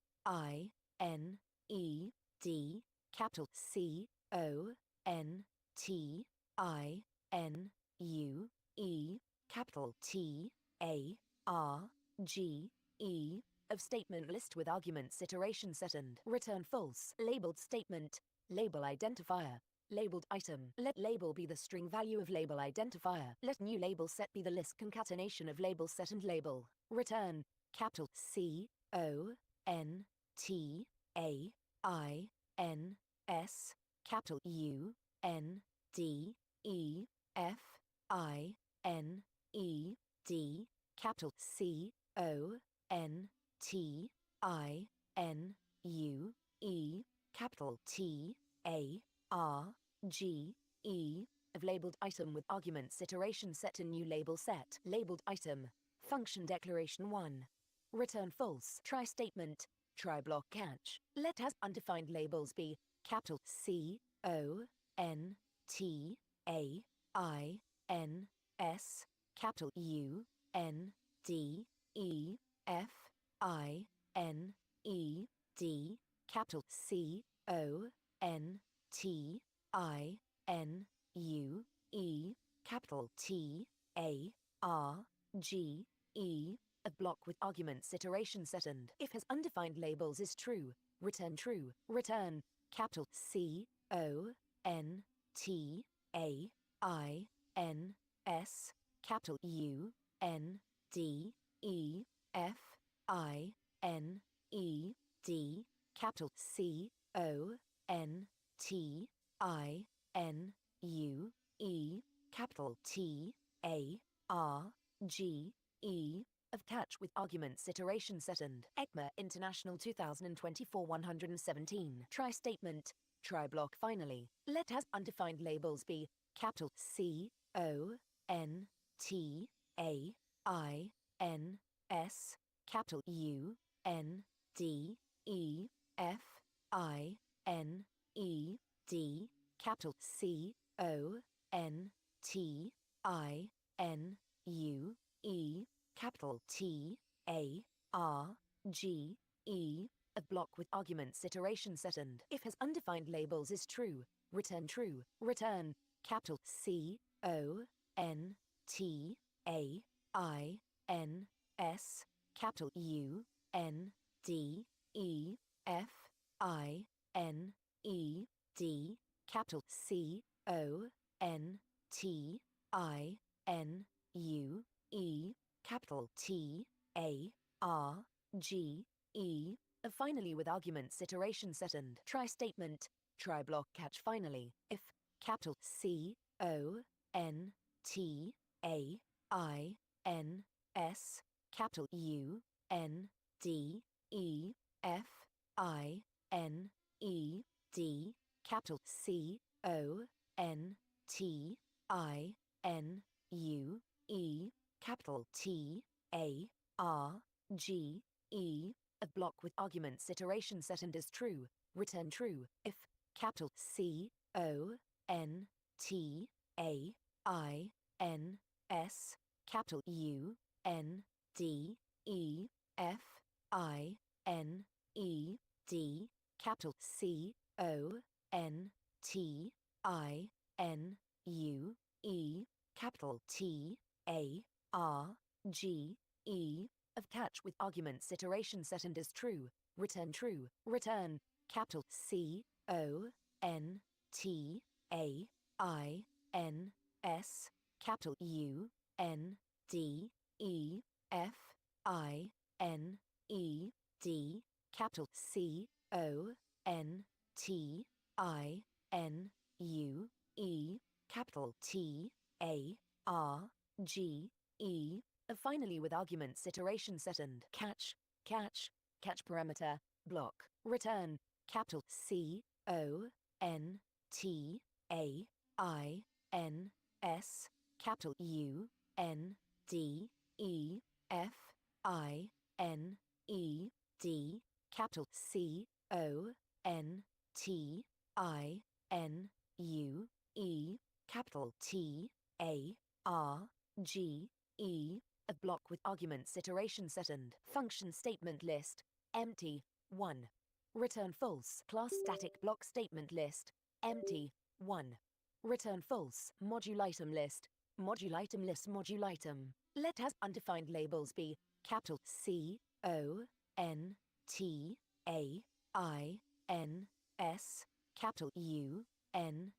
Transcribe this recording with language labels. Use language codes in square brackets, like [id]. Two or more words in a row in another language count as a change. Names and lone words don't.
[en] I N E D capital C O N T I N U E capital T A R G E of statement list with arguments iteration set and return false labeled statement label identifier labeled item. Let label be the string value of label identifier. Let new label set be the list concatenation of label set and label. Return capital C O N T A I N S capital U N D E F I N E D capital C O N T I N U E capital T A R G E of labeled item with arguments iteration set and new label set. Labeled item function declaration 1 return false try statement try block catch. Let as undefined labels be capital C O N T A I N S capital U N D E F I N E D capital C O N T I N U E capital T A R G E a block with arguments iteration set and if has undefined labels is true, return true. Return capital C O N T A I N S capital U N D E F I N E D capital C O N T I N U E capital T A R G E of catch with arguments iteration set and ECMA International 2024 117 try statement try block finally. Let as undefined labels be capital C O N T A I N S capital U N D E F I N E D capital C O N T I N U E capital T A R G E a block with arguments iteration set and if has undefined labels is true, return true. Return capital C O N T A I N S capital U N D E F I N E D capital C O N T I N U E capital T A R G E finally with arguments iteration set and try statement try block catch finally if capital C O N T A I N S capital U N D E F I N E D capital C O N T I N U E capital T A R G E a block with arguments iteration set and is true, return true. If capital C O N T A I N S capital U N D E F I N E D capital C O N T I N U E capital T A R G E of catch with arguments iteration set and is true, return true. Return capital C O N T A I N S capital U N D E F I N E D capital C O N T I N U E capital T A R G E. Finally, with arguments iteration set and catch parameter block return capital C O N T A I N S capital U N D E F I N E D capital C O N T I N U E capital T A R G E. A block with arguments iteration set and function statement list empty 1. Return false. Class static block statement list empty 1. Return false. Module item list module item. Let as undefined labels be capital C O N T A I N S capital U N.